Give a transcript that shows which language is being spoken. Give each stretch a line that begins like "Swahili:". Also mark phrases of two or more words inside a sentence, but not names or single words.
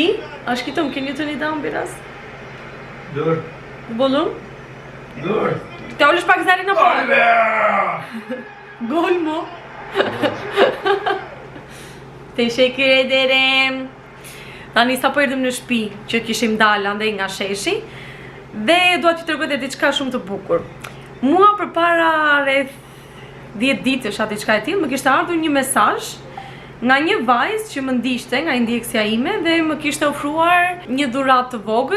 Turkish: Aşkım,
English: can you turn it down biraz?
Turkish: Dur.
Albanian: Volum.
Turkish: Dur.
Albanian: Te ulish pak zërin apo?
Turkish: Gol mu? Teşekkür ederim.
Albanian: Tani sapo erdhëm në shtëpi që kishim dalë andaj nga sheshi dhe dua t'ju tregoj diçka shumë të bukur. Mua përpara rreth 10 ditësh atë diçka e tillë më kishte ardhur një mesazh nga një vajzë që më ndiqte nga indjeksja ime dhe më kishte ofruar një dhuratë të vogël.